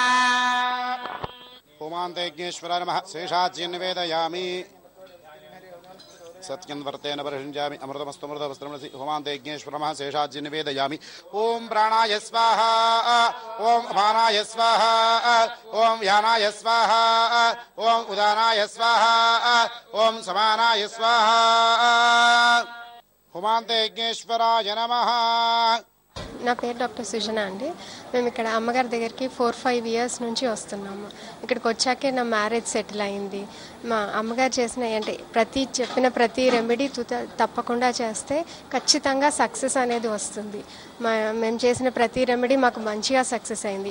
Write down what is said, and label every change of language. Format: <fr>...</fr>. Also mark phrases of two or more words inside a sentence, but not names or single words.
<sa>होमान्तेज्ञेश्वराय नमः शेषाज्यं निवेदयामि सत्यं वर्तेन परिषिञ्जामि अमृतमस्तमृतवस्त्रमसि होमान्तेज्ञेश्वर नमः शेषाज्यं निवेदयामि ॐ प्राणाय स्वाहा ॐ अपानाय स्वाहा ॐ व्यानाय स्वाहा ॐ उदानाय स्वाहा ॐ समानाय स्वाहा होमान्तेज्ञेश्वराय नमः</sa> <te>నా పేరు డాక్టర్ సుజన అండి. మేము ఇక్కడ అమ్మగారి దగ్గరికి 4-5 ఇయర్స్ నుంచి వస్తున్నాము. ఇక్కడికి వచ్చాకే నా</te> <en>marriage settle</en> <te>అయింది. మా అమ్మగారు చేసిన అంటే చెప్పిన ప్రతి రెమెడీ తప్పకుండా చేస్తే ఖచ్చితంగా సక్సెస్ అనేది వస్తుంది. మేము చేసిన ప్రతి రెమెడీ మాకు మంచిగా సక్సెస్ అయింది.</te>